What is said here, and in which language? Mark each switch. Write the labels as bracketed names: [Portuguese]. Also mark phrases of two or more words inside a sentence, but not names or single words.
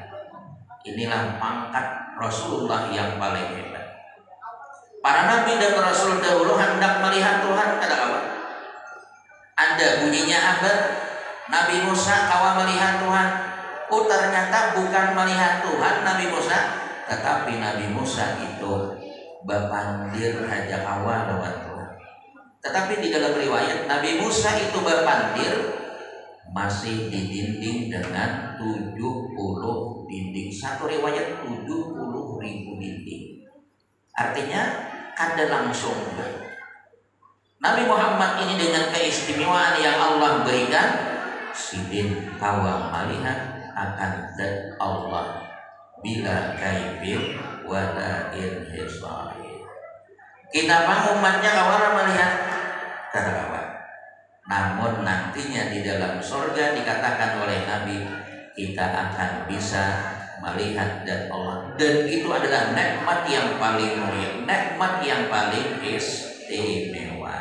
[Indonesian] Inilah pangkat Rasulullah yang paling hebat. Para nabi dan rasul dahulu hendak melihat Tuhan, ada apa? Ada bunyinya apa? Nabi Musa kawa melihat Tuhan. Oh, ternyata bukan melihat Tuhan Nabi Musa, tetapi Nabi Musa itu [Banjar] bapandir haja kawa lawan [Indonesian] Tuhan. Tetapi di dalam riwayat Nabi Musa itu bapandir masih didinding dengan 70 dinding. Satu riwayat 70.000 dinding. Artinya ada langsung. Nabi Muhammad ini dengan keistimewaan yang Allah berikan, [Banjar] sidin kawa [Indonesian] melihat akan zat Allah [Arabic] بلا كيف ولا انحصار. [Indonesian] Kita umatnya kawan melihat kata kawan. Namun nantinya di dalam surga dikatakan oleh Nabi kita akan bisa melihat zat Allah, dan itu adalah nikmat yang paling mulia, nikmat yang paling istimewa.